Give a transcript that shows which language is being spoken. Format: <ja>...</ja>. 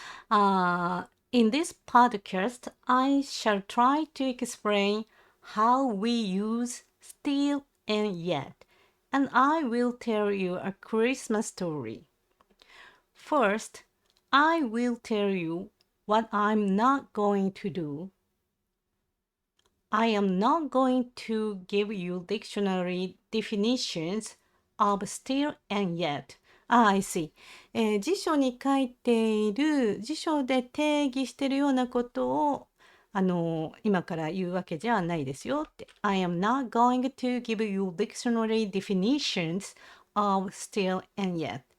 <en>In this podcast, I shall try to explain how we use still and yet, and I will tell you a Christmas story. First, I will tell you what I'm not going to do. I am not going to give you dictionary definitions of still and yet. I see.</en> <ja>辞書に書いている、辞書で定義しているようなことを、今から言うわけじゃないですよって。</ja> <en>I am not going to give you dictionary definitions of still and yet.</en>